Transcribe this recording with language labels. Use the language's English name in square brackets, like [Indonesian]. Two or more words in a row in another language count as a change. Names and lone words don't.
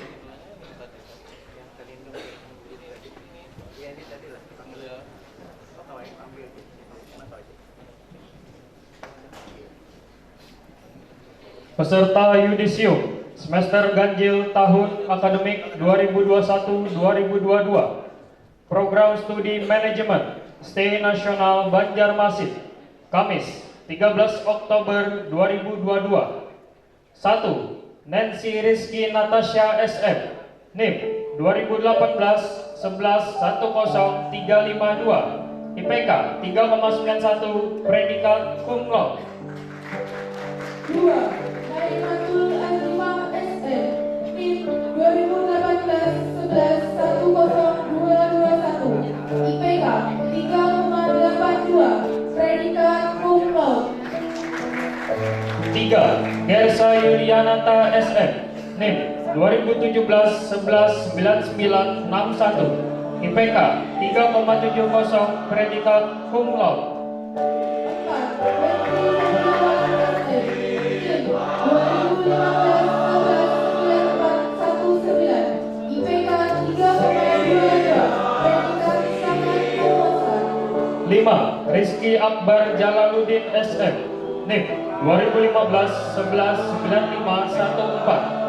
[Indonesian] Peserta yudisium semester ganjil tahun akademik 2021-2022 program studi manajemen STI Nasional Banjarmasin, Kamis 13 Oktober 2022. 1. Nancy Rizky Natasha SM, NIM 2018 11 10 352. IPK 3,91, predikat [Latin] cum laude. [Indonesian] 2. Naimatul Azimah SM NIM 2018 11 10221. IPK 3,82, predikat [Latin] cum laude. [Indonesian] 3. Gersa Yulianata SM NIM 2017 11 9961. IPK 3,70, predikat [Latin] cum laude. [Indonesian] 4. Wendy Setiawan SM NIM 2015 11 9419. IPK 3,22, predikat sangat memuaskan. 5. Rizky Akbar Jalaluddin SM NIM 2015 11 9514.